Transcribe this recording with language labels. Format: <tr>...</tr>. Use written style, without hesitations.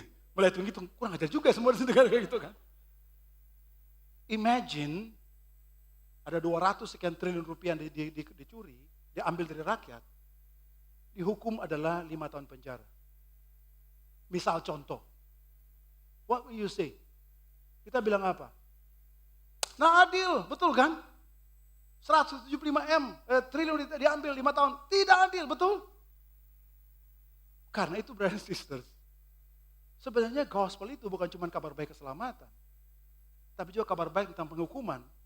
<id>Mulai hitung-hitung, kurang ajar juga semua di negara kayak gitu kan. Imagine, ada 200 sekian triliun rupiah yang dicuri, diambil dari rakyat, dihukum adalah 5 tahun penjara.</id> <en>Misal contoh, what will you say?</en> <id>Kita bilang apa? Nah adil, betul kan? 175 triliun diambil 5 tahun, tidak adil, betul? Karena itu brothers and sisters, sebenarnya gospel itu bukan cuma kabar baik keselamatan, tapi juga kabar baik tentang penghukuman.</id>